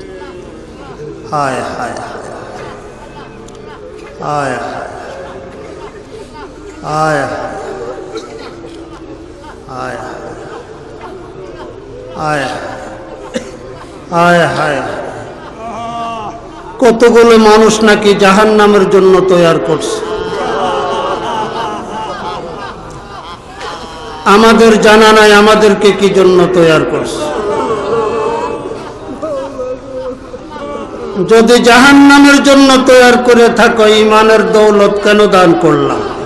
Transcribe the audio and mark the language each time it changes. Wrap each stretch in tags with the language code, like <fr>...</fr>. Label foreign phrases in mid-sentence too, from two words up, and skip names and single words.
<bn>हाय हाय हाय हाय हाय हाय हाय हाय। কতগুলো মানুষ নাকি জাহান্নামের জন্য তৈরি করছে, আমাদের জানা নাই আমাদেরকে কি জন্য তৈরি করছে। যদি জাহান্নামের জন্য তৈরি করে থাকো, ইমানের দৌলত কেন দান করলাম?</bn>